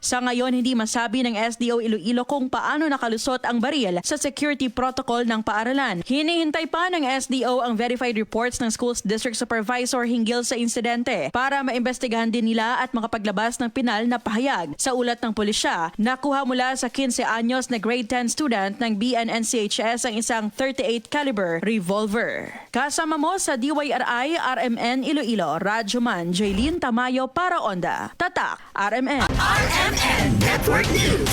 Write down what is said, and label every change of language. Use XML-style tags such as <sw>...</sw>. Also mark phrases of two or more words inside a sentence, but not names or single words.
<tl>Sa ngayon, hindi masabi ng SDO Iloilo kung paano nakalusot ang baril sa security protocol ng paaralan. Hinihintay pa ng SDO ang</tl> <en>verified reports</en> <tl>ng</tl> <en>Schools District Supervisor</en> <tl>hinggil sa insidente para maimbestigahan din nila at makapaglabas ng pinal na pahayag. Sa ulat ng pulisya, nakuha mula sa 15 anyos na</tl> <en>grade 10 student</en> <tl>ng BNNCHS ang isang .38</tl> <en>caliber revolver.</en> <tl>Kasama mo sa DYRI RMN Iloilo, Radyo Man, Jaylene Tamayo para Onda. Tatak, RMN. RMN Network News.</tl>